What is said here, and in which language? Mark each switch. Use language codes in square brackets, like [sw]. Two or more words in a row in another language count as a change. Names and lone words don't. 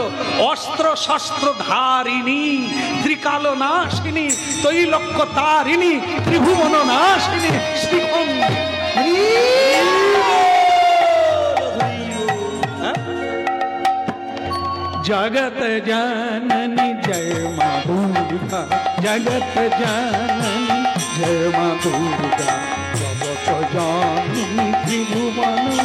[bn] অস্ত্র শস্ত্র ধারিণী, ত্রিকাল নাশিনী, তৈলক্য তারিণী, ত্রিভুবন নাশিনী, শ্রীখণ্ড। [hi] जगत जननी जय मां दुर्गा, जगत जननी जय मां दुर्गा, जगत जननी त्रिभुवन